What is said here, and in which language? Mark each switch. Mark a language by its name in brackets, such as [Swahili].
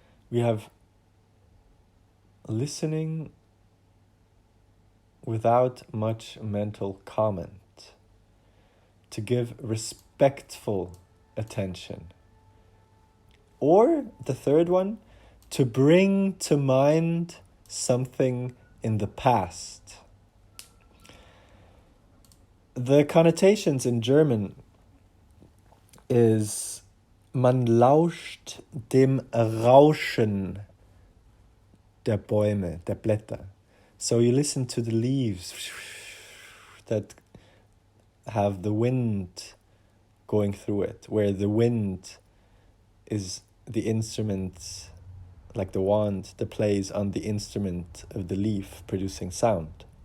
[English] We have listening without much mental comment. To give respectful attention. Or the third one, to bring to mind something in the past. The connotations in German is [German] man lauscht dem Rauschen der Bäume, der Blätter. [English] So you listen to the leaves that have the wind going through it, where the wind is the instrument, like the wand that plays on the instrument of the leaf, producing sound.